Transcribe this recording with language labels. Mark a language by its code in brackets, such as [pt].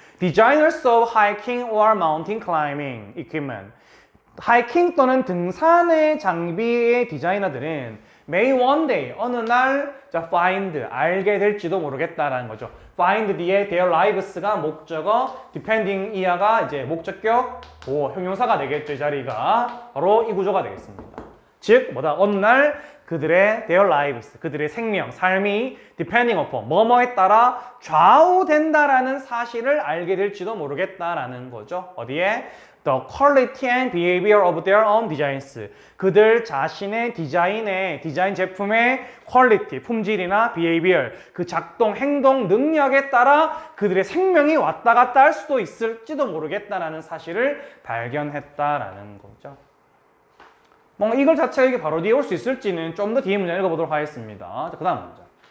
[en] Designers of hiking or mountain climbing equipment. [ko] 하이킹 또는 등산의 장비의 디자이너들은 [en] may one day, [ko] 어느 날 find, 알게 될지도 모르겠다라는 거죠. find 뒤에 their lives가 목적어, depending 이하가 이제 목적격, 형용사가 되겠죠. 이 자리가 바로 이 구조가 되겠습니다. 즉 어느 날 그들의 their lives, 그들의 생명, 삶이 [en] depending upon, [ko] 뭐뭐에 따라 좌우된다라는 사실을 알게 될지도 모르겠다라는 거죠. 어디에? [en] The quality and behavior of their own designs. [ko] 그들 자신의 디자인 제품의 quality, 품질이나 behavior, 그 작동, 행동, 능력에 따라 그들의 생명이 왔다 갔다 할 수도 있을지도 모르겠다라는 사실을 발견했다라는 거죠. 뭔가 이걸 자체가 이게 바로 뒤에 올 수 있을지는 좀 더 뒤에 문제 읽어보도록 하겠습니다. 자, 그 다음 문제.